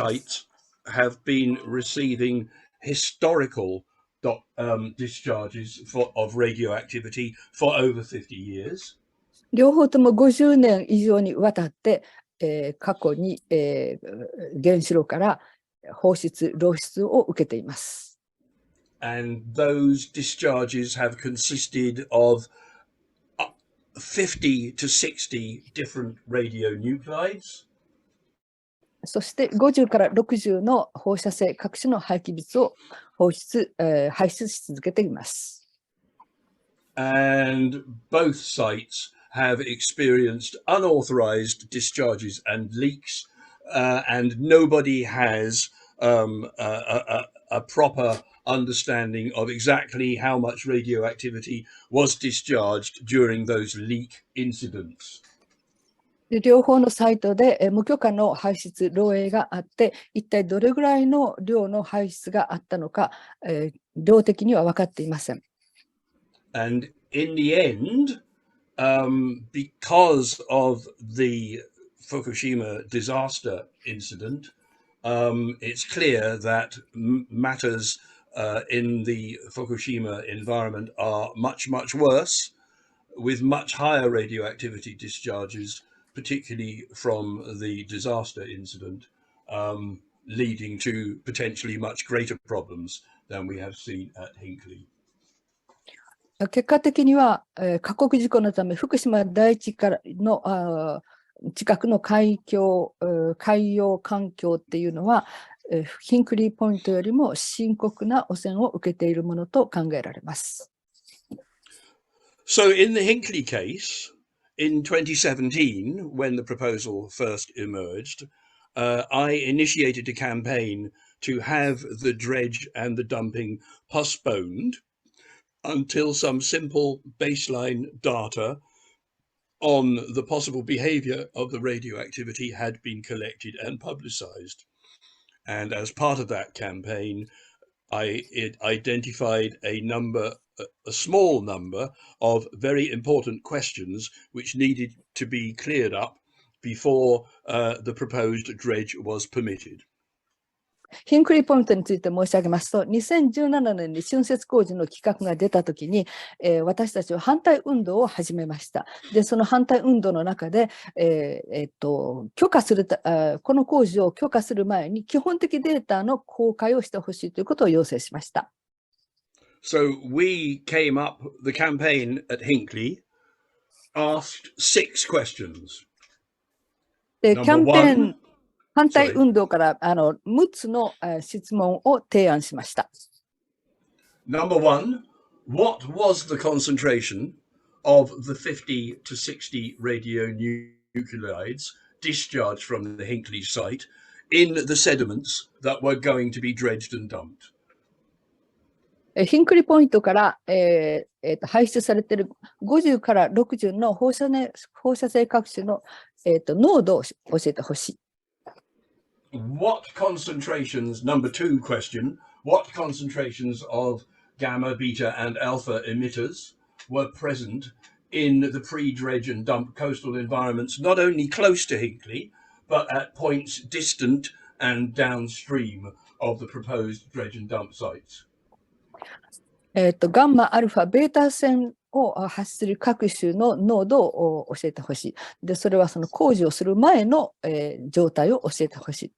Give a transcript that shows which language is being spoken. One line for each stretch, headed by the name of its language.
English: Both sites have been receiving historical discharges of radioactivity for over 50 years.
Japanese: 両方とも50年以上にわたって、過去に、原子炉から放出、漏出を受けています。
English: And those discharges have consisted of 50 to 60 different radionuclides.
Japanese: そして50から60の放射性各種の廃棄物を排出し続けています。
English: And both sites have experienced unauthorized discharges and leaks, and nobody has a proper understanding of exactly how much radioactivity was discharged during those leak incidents.
Japanese: 両方のサイトで無許可の排出、漏洩があって、一体どれぐらいの量の排出があったのか、量的には分かっていません。
English: And in the end, because of the Fukushima disaster incident, it's clear that matters in the Fukushima environment are much, much worse, with much higher radioactivity discharges, particularly from the disaster incident, leading to potentially much greater problems than we have seen at Hinkley.
Japanese: 結果的には、過酷事故のため、福島第一からの近くの海洋環境っていうのは、ヒンクリーポイントよりも深刻な汚染を受けているものと考えられます。
English: So in the Hinckley case, in 2017, when the proposal first emerged, I initiated a campaign to have the dredge and the dumping postponed until some simple baseline data on the possible behavior of the radioactivity had been collected and publicized. And as part of that campaign, it identified a small number of very important questions which needed to be cleared up before the proposed dredge was permitted.
Japanese: ヒンクリーポイントについて申し上げますと、2017年に浚渫工事の企画が出たときに、私たちは反対運動を始めました。で、その反対運動の中で、許可するこの工事を許可する前に基本的データの公開をしてほしいということを要請しました。
English: So we came up, the campaign at Hinckley asked 6 questions.
Japanese: で、キャンペーン反対運動から6つの質問を提案しました。
English: Number 1, what was the concentration of the 50 to 60 radionuclides discharged from the Hinckley site in the sediments that were going to be dredged and dumped?
Japanese: ヒンクリーポイントから、排出されている50から60の放射性核種の、濃度を教えてほしい。
English: What concentrations, number 2 question, what concentrations of gamma, beta and alpha emitters were present in the pre-dredge and dump coastal environments, not only close to Hinckley, but at points distant and downstream of the proposed dredge and dump sites?
Japanese: ガンマ、アルファ、ベータ線を発する各種の濃度を教えてほしい。で、それはその工事をする前の、状態を教えてほしい。